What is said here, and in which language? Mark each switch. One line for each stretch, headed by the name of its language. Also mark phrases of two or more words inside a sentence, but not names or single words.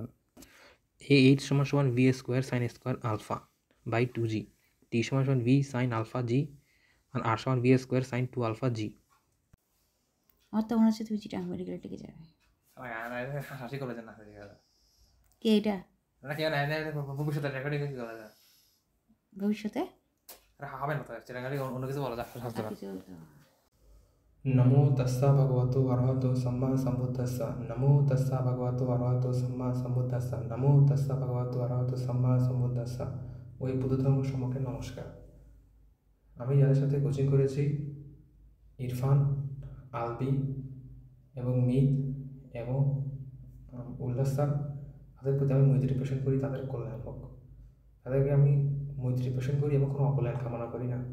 Bangla: H = v² sin² আলফা বাই 2g, T = v sin আলফা g, আর R = v² sin 2 আলফা g। আমার তো মনে হচ্ছে তুমি চিটাং মেডিকেলে টিকে যাবে। হাসি করে না কে এটা নাকি ভবিষ্যতে রেকর্ডিং কি করা যায় ভবিষ্যতে হবে না, তো চিরাঙ্গালি অন্য কিছু বলা যায়।
Pali: नमो तस्सा भगवतो अरहतो सम्मा सम्बुद्धस्सा। नमो तस्सा भगवतो अरहतो सम्मा सम्बुद्धस्सा। नमो तस्सा भगवतो अरहतो सम्मा सम्बुद्धस्सा।
Bangla: ওই বুদ্ধধর্ম সম্পর্কে নমস্কার। আমি যাদের সাথে কোচিং করেছি, ইরফান, আলবি এবং মিত এবং উল্লাস স্যার, তাদের প্রতি আমি মৈত্রী পোষণ করি, তাদের কল্যাণ হোক। তাদেরকে আমি মৈত্রী পোষণ করি এবং কোনো অকল্যাণ কামনা করি না।